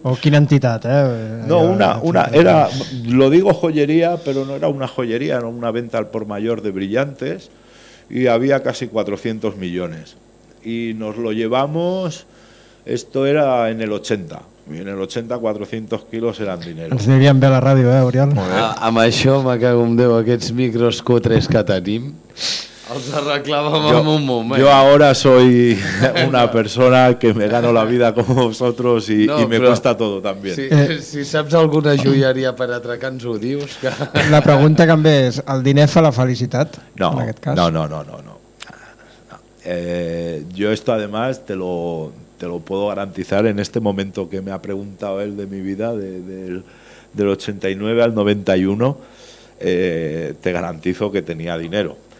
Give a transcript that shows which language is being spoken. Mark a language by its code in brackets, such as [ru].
[ca] O quina entitat, eh? [es] No, una era, lo digo joyería, pero no era una joyería, era una venta al por mayor de brillantes y había casi 400 millones. Y nos lo llevamos, esto era en el 80. [ca] I en el 80, 400 quilos eren diners. Ens anirien bé a la ràdio, eh, Oriol? Amb això, me cago en Déu, aquests micros cutres que tenim. Els arreglàvem en un moment. [es] Jo ara soy una persona que me gano la vida com vosotros i no, me cuesta todo también. [ca] Si saps alguna joieria per atracar, ens ho dius. Que... La pregunta que em ve és, el diner fa la felicitat? No, en aquest cas? No. [es] Jo esto, además, te lo puedo garantizar en este momento que me ha preguntado él de mi vida, del 89 al 91, te garantizo que tenía dinero.